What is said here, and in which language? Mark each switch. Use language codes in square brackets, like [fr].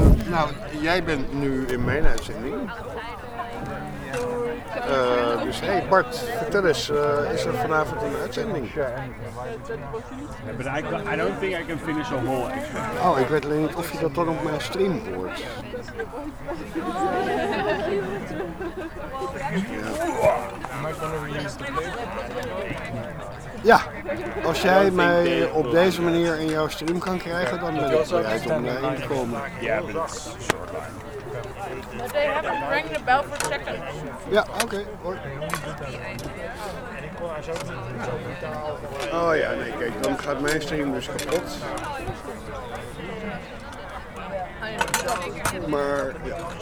[nl] Nou, jij bent nu in mijn uitzending. Dus hey Bart, vertel eens, is er vanavond een uitzending? [en] I don't think I can finish a whole extra. [nl] Oh, ik weet alleen niet of je dat dan op mijn stream hoort. Ja, als jij mij op deze manier in jouw stream kan krijgen, dan ben ik bereid om daarin te komen. Ja, maar dat is een [en] short line. They have to ring the bell for check-in. [nl] Ja, oké, hoor. Oh ja, nee, kijk, dan gaat mijn stream dus kapot. Maar, ja.